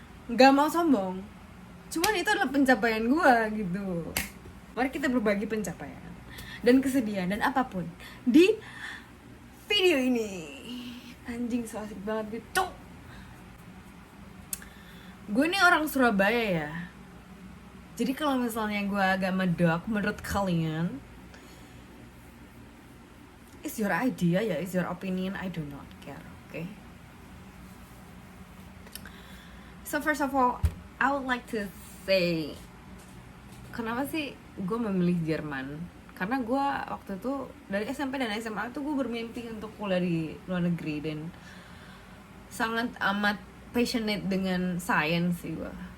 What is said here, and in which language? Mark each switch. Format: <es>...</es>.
<id>Nggak mau sombong. Cuman itu adalah pencapaian gue gitu. Mari kita berbagi pencapaian dan kesedihan dan apapun di video ini. Anjing, so asik banget gitu. Gue nih orang Surabaya ya. Jadi kalau misalnya gue agak medok menurut kalian,</id> <en>it's your idea ya, it's your opinion, I do not care, okay? So first of all, I would like to say,</en> <id>kenapa sih gue memilih Jerman? Karena gue waktu itu dari SMP dan SMA itu gue bermimpi untuk kuliah di luar negeri dan sangat amat passionate dengan science sih gue.</id>